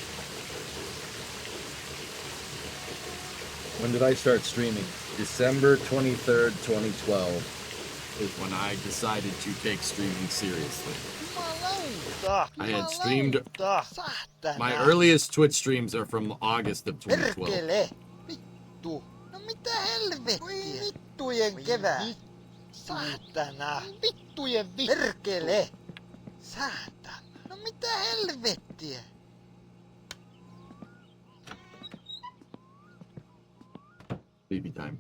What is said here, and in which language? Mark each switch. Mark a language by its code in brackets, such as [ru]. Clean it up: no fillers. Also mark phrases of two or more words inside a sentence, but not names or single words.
[en] When did I start streaming? December 23rd, 2012 is when I decided to take streaming seriously. I had streamed... My earliest Twitch streams are from August of 2012. [fi] Vittu! No mitä helvettiä? Oi vittujen kevää! Saatana! Vittujen vittu! Perkele! Saatana! No mitä helvettiä? [en] Baby time.